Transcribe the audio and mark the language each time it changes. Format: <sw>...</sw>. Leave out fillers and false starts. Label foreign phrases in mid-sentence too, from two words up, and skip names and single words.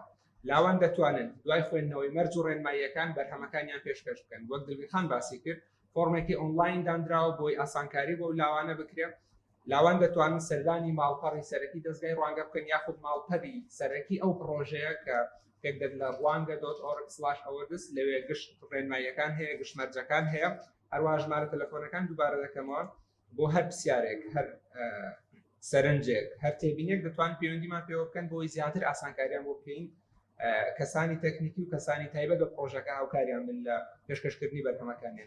<ckb>لاوان دەتوانن دوای خوێندنەوەی مەرج و ڕێنماییەکان بەرهەمەکانیان پێشکەش بکەن. وەک دڵویخان باسی کرد فۆرمێکی ئۆنلاین دانراوە بۆی ئاسانکاری بۆ لاوانە بکرێت. لاوان دەتوانن سەردانی ماڵپەڕی سەرەکی دەستگای ڕوانگە بکەن یاخود ماڵپەری سەرەکی ئەو پرۆژەیە کە پێکدەن لە rwanga.org/awards لەوێ گشت ڕێنماییەکان هەیە، گشتمەرجەکان هەیە، هەروە ژمارە تەلەفۆنەکان دووبارە دەکەمەوە بۆ هەر پرسیارێک، هەر سەرنجێک، هەر تێبینێک دەتوان پەیوەندیمان پێوە بکەن بۆی زیاتر ئاسانکاریان بۆ بکەین کەسانی تەکنیکی و کەسانی تایبەت بە پرۆژەکە هاوکاریان بن لە پێشکەشکردنی بەرهەمەکانیان.</ckb>